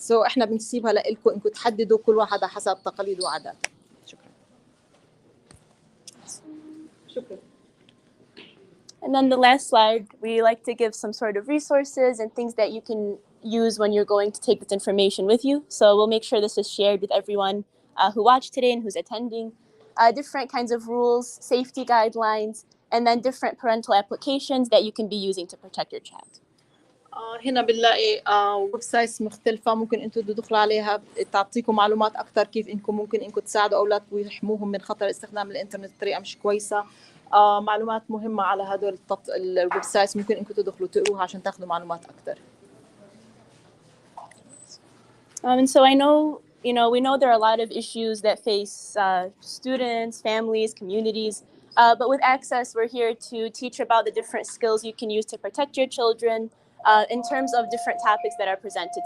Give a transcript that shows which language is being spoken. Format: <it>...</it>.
<ar>احنا بنسيبها لإلكم انكم تحددوا كل واحد حسب تقاليده وعاداته. شكرا.</ar> <en>And then the last slide, we like to give some sort of resources and things that you can use when you're going to take this information with you. So we'll make sure this is shared with everyone who watched today and who's attending. Different kinds of rules, safety guidelines, and then different parental applications that you can be using to protect your child.</en> <ar>هنا بنلاقي ويب سايتس مختلفة ممكن انتم تدخلوا عليها تعطيكم معلومات أكثر كيف انكم ممكن انكم تساعدوا أولادكم ويحموهم من خطر استخدام الإنترنت بطريقة مش كويسة. معلومات مهمة على هدول الويب سايتس ممكن انكم تدخلوا تقروها عشان تاخذوا معلومات أكثر.</ar> <en>And so I know, we know there are a lot of issues that face students, families, communities. But with Access, we're here to teach about the different skills you can use to protect your children in terms of different topics that are presented.</en>